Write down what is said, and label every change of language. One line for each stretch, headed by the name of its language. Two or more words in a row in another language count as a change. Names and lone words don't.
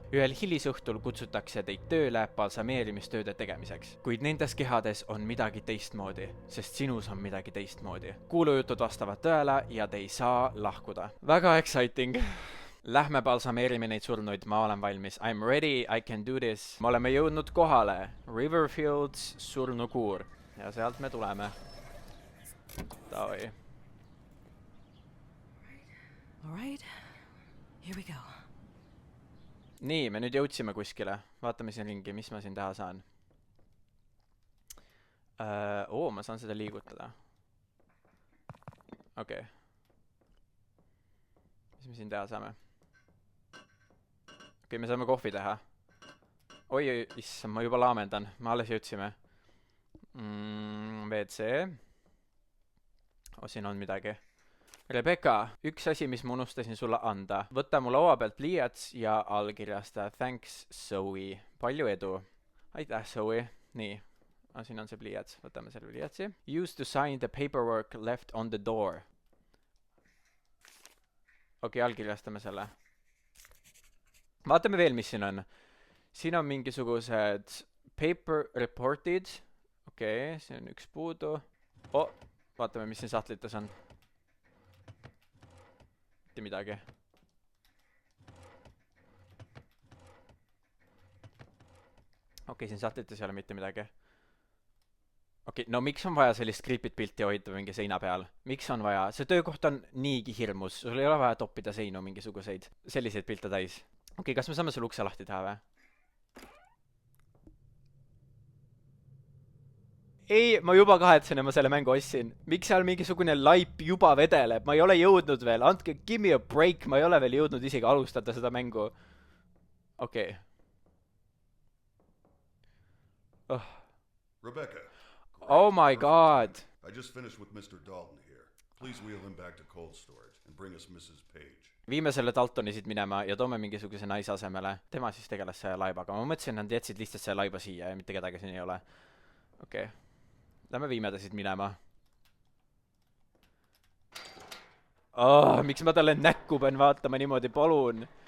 Estonian: Ühel hilisõhtul kutsutakse teid tööle balsameerimistööde tegemiseks. Kuid nendes kehades on midagi teistmoodi, sest sinus on midagi teistmoodi. Kuulujutud vastavad tõele ja te ei saa lahkuda. Väga exciting. Lähme balsameerime neid surnuid, ma olen valmis.
English: I'm ready, I can do this.
Estonian: Me oleme jõudnud kohale. Riverfields surnukuur. Ja sealt me tuleme. Davai.
English: Alright, here we go.
Estonian: Nii, me nüüd jõudsime kuskile. Vaatame siin ringi, mis ma siin teha saan. Ma saan seda liigutada. Okei. Mis me siin teha saame? Okei, me saame kohvi teha. Oi, issand, ma juba laamendan. Me alles jõudsime. WC. Siin on midagi. Rebecca, üks asi, mis ma unustasin sulle anda. Võta mu laua pealt pliiats ja allkirjasta. Thanks, Zoe. Palju edu. Aitäh, Zoe. Nii. Siin on see pliiats. Võtame selle pliiatsi.
English: Use to sign the paperwork left on the door.
Estonian: Okei, allkirjastame selle. Vaatame veel, mis siin on. Siin on mingisugused
English: paper reported.
Estonian: Okei, siin on üks puudu. Vaatame, mis siin sahtlites on. Mitte midagi. Okei, siin sahtlites ei ole mitte midagi. Okei, no miks on vaja sellist creepit pilti hoida mingi seina peal? Miks on vaja? See töökoht on niigi hirmus. Sul ei ole vaja toppida seinu mingisuguseid selliseid pilte täis. Okei, kas me saame selle ukse lahti teha või? Ei, ma juba kahetsen, et ma selle mängu ostsin. Miks seal mingisugune laip juba vedeleb? Ma ei ole jõudnud veel. Andke,
English: give me a break.
Estonian: Ma ei ole veel jõudnud isegi alustada seda mängu. Okei. Rebecca.
English: Oh my god. I just finished with Mr. Dalton here. Please wheel him back to cold storage and bring us Mrs. Page.
Estonian: Viime selle Daltoni siit minema ja toome mingisuguse naise asemele. Tema siis tegeles selle laibaga. Ma mõtlesin, nad jätsid lihtsalt selle laiba siia ja mitte kedagi siin ei ole. Okei. Lähme viime ta siit minema. Miks ma talle näkku pean vaatama niimoodi, palun?